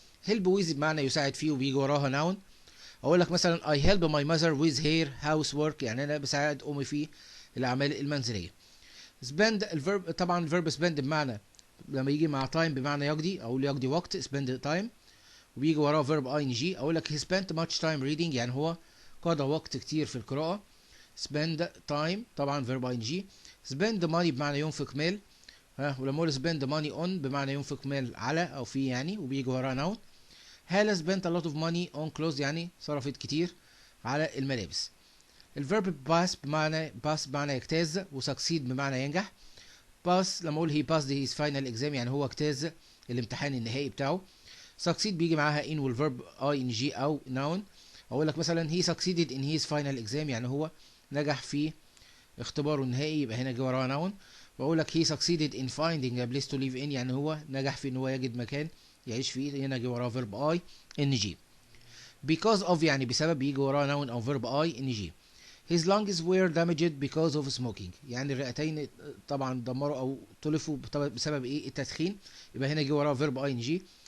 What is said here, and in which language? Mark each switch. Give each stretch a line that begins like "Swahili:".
Arabic: هيلب ويز بمعنى يساعد فيه وبيجي وراها ناون. اقول لك مثلا
English: I help my mother with her housework،
Arabic: يعني انا بساعد امي في الاعمال المنزليه. spend الفيرب، طبعا الفيرب spend بمعنى لما يجي مع time بمعنى يقضي او يقضي وقت spend time، وبيجي وراه فيرب ing. اقول لك
English: he spent much time reading،
Arabic: يعني هو قضى وقت كتير في القراءه. spend time طبعا فيرب ing. spend money بمعنى ينفق مال، ولما اقول spend money on بمعنى ينفق مال على او في يعني، وبيجي وراه noun.
English: Hala spent a lot of money on clothes،
Arabic: يعني صرفت كتير على الملابس. الفيرب pass بمعنى يجتاز، وsucceed بمعنى ينجح. pass لما اقول
English: he passed his final exam،
Arabic: يعني هو اجتاز الامتحان النهائي بتاعه. succeed بيجي معاها in والفيرب ing او noun. اقول لك مثلا
English: he succeeded in his final exam،
Arabic: يعني هو نجح في اختباره النهائي، يبقى هنا جه وراه noun. واقول لك
English: he succeeded in finding a place to live in،
Arabic: يعني هو نجح في ان هو يجد مكان يعيش فيه، هنا جه وراه فيرب ing. because of يعني بسبب، بيجي وراه noun او فيرب ing.
English: his lungs were damaged because of smoking،
Arabic: يعني الرئتين طبعا دمروا او تلفوا بسبب ايه؟ التدخين، يبقى هنا جه وراه فيرب ing.